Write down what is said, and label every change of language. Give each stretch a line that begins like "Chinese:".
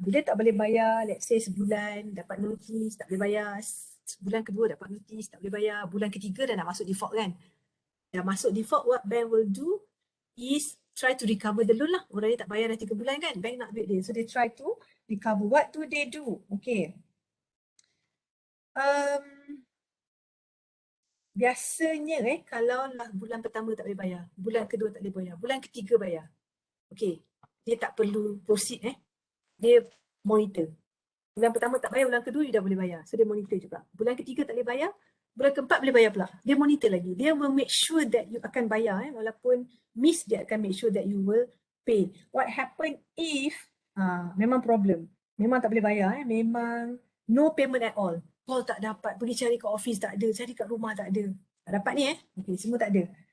Malay: Bila tak boleh bayar, let's say sebulan dapat notice, tak boleh bayar. Bulan kedua dapat notice, tak boleh bayar. Bulan ketiga dah nak masuk default kan.
English: Dah masuk default, what bank will do is try to recover the loan lah.
Malay: Orang ni tak bayar dah 3 bulan kan, bank nak duit dia.
English: So they try to recover. What do they do? Okay.
Malay: Biasanya kalau lah bulan pertama tak boleh bayar, bulan kedua tak boleh bayar, bulan ketiga bayar. Okay, dia tak perlu proceed dia monitor. Bulan pertama tak bayar, bulan kedua dia dah boleh bayar. So dia monitor juga. Bulan ketiga tak boleh bayar, bulan keempat boleh bayar pula. Dia monitor lagi.
English: Dia will make sure that you akan bayar. Walaupun miss, dia akan make sure that you will pay.
Malay: What happen if memang problem, memang tak boleh bayar, memang no payment at all. Call tak dapat, pergi cari kat office tak ada, cari kat rumah tak ada. Tak dapat ni okay, semua tak ada.